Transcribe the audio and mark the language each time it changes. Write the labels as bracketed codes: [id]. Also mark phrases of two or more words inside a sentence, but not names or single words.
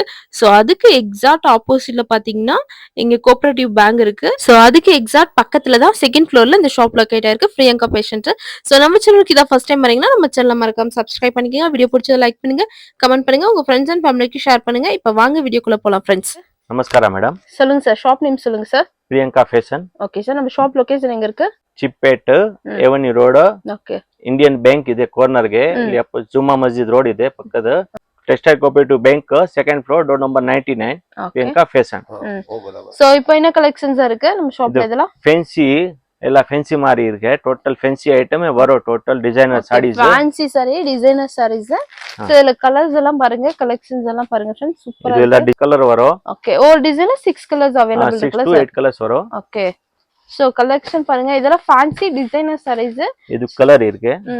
[ta] ஸோ அதுக்கு [en] exact oppositeல [ta] பாத்தீங்கன்னா இங்க [en] cooperative bank [ta] இருக்கு. ஸோ அதுக்கு எக்ஸாக்ட் பக்கத்துல தான் [en] second floorல [ta] இந்த ஷாப் லொக்கேட்டா இருக்கு, பிரியங்கா பேஷண்ட். ஸோ நம்ம சேனலுக்கு இதான் [en] first time [ta] வரீங்கன்னா நம்ம சேனல் மறக்காம சப்ஸ்கிரைப் பண்ணிக்கோங்க. வீடியோ பிடிச்சதை லைக் பண்ணுங்க, கமெண்ட் பண்ணுங்க, உங்க [en] friends and familyக்கு [ta] ஷேர் பண்ணுங்க. இப்போ வாங்க வீடியோக்குள்ள போலாம் ஃப்ரெண்ட்ஸ். [kn] ನಮಸ್ಕಾರ ಮೇಡಮ್. [ta] சொல்லுங்க சார், [en] shop name [ta] சொல்லுங்க சார். [kn] ಪ್ರಿಯಾಂಕಾ ಫ್ಯಾಷನ್. [ta] ஓகே சார், நம்ம [en] shop location [ta] எங்க இருக்கு? [kn] ಚಿಪ್ಪೇಟ್ ಎವನ್ಯೂ ರೋಡ್. ಓಕೆ. ಇಂಡಿಯನ್ ಬ್ಯಾಂಕ್ ಇದೆ ಕಾರ್ನರ್ಗೆ. ಇಲ್ಲಿ ಜುಮ್ಮಾ ಮಸ್ಜಿದ್ ರೋಡ್ ಇದೆ ಪಕ್ಕದ. [en] Textile Cooperative Bank second floor door number 99. [kn] ಪ್ರಿಯಾಂಕಾ ಫ್ಯಾಷನ್. [ta] சோ இப்போ என்ன கலெக்ஷன்ஸ் இருக்கு நம்ம ஷாப்ல? இதெல்லாம் [kn] ஃபேன்சி ಎಲ್ಲ ಫ್ಯಾನ್ಸಿ ಮಾರಿ ಇருக்கு. [en] total fancy item [kn] வரும். [en] total designer sarees, fancy saree, designer sarees. [ta] சோ இதுல கலர்ஸ் எல்லாம் பாருங்க, கலெக்ஷன்ஸ் எல்லாம் பாருங்க फ्रेंड्स, சூப்பரா இருக்கு. ಇದೆಲ್ಲ கலர் வரும். ஓகே, ஒரு டிசைனர் [en] 6 colours available [ta] இருக்கு. [en] 6 to 8 colours [ta] வரும். ஓகே. சோ கலெக்ஷன் பாருங்க, இதெல்லாம் [en] fancy designer sarees. [ta] இது கலர் இருக்கு.